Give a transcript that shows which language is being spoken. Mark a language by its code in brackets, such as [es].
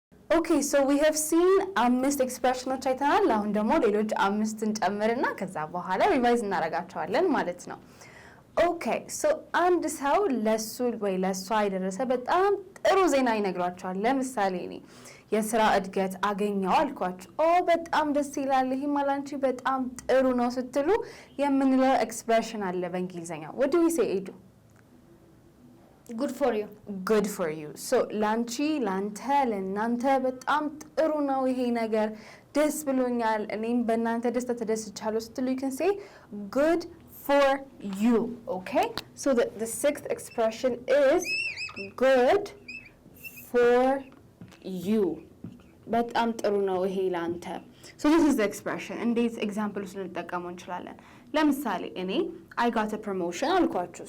[en] Okay, so we have seen 5 expressions [am] አይተናል። አሁን ደግሞ ሌሎች 5 እንጨምርና ከዛ በኋላ ሪቫይዝ እናደርጋቸዋለን ማለት ነው። Okay, so አንድ ሰው ለሱ ወይ ለሷ የደረሰ በጣም ጥሩ ዜና ይነግራቸዋል። ለምሳሌ እኔ የስራ እድገት አገኘው አልኳችሁ። በጣም ደስ ይላል፣ ይሄ ማላንቺ በጣም ጥሩ ነው ስትሉ የምንለው ኤክስፕሬሽን አለ በእንግሊዘኛ። [en] What do we say, Edu? Good for you. Good for you. [am] So ላንቺ ላንተ ለናንተ በጣም ጥሩ ነው ይሄ ነገር፣ ደስ ብሎኛል፣ እኔም በእናንተ ደስታ ተደስቻለሁ ስትሉ [en] you can say good for you. Okay? So the sixth expression is good for you. [am] በጣም ጥሩ ነው ይሄ ላንተ. [en] So this is the expression. [am] እንዴት ኤግዛምፕልስ ልንጠቀመው እንችላለን? ለምሳሌ እኔ [en] I got a promotion [am] አልኳችሁ.